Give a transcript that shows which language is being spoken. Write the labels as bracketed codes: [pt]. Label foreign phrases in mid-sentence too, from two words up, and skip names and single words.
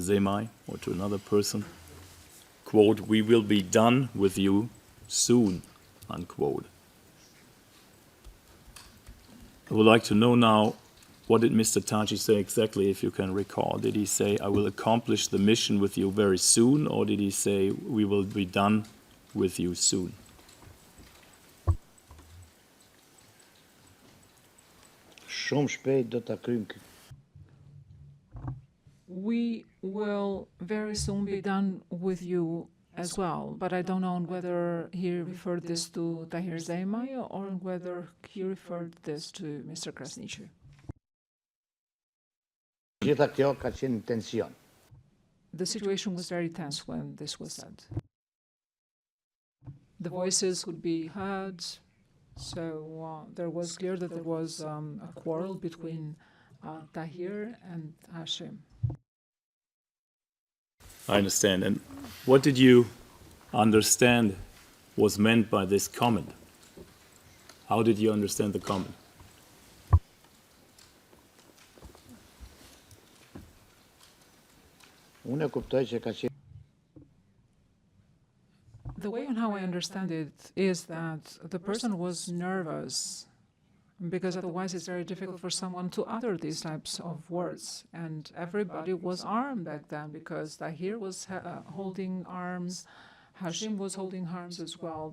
[en] Zemai, or to another person, quote, "We will be done with you soon," unquote. I would like to know now, what did Mr. Thaçi say exactly, if you can recall? Did he say, "I will accomplish the mission with you very soon," or did he say, "We will be done with you soon"? [sq] Shumë shpejt do ta kryjm këtë. [en] We will very soon be done with you as well, but I don't know whether he referred this to Tahir Zemai or whether he referred this to Mr. Krasniqi. [sq] Gjitha kjo ka qenë tension. [en] The situation was very tense when this was said. The voices would be heard, so there was clear that there was a quarrel between Tahir and Hashim. I understand. And what did you understand was meant by this comment? How did you understand the comment? [sq] Unë e kuptoj që ka qenë [en] The way on how I understand it is that the person was nervous because otherwise it's very difficult for someone to utter these types of words. And everybody was armed back then because Tahir was holding arms, Hashim was holding arms as well.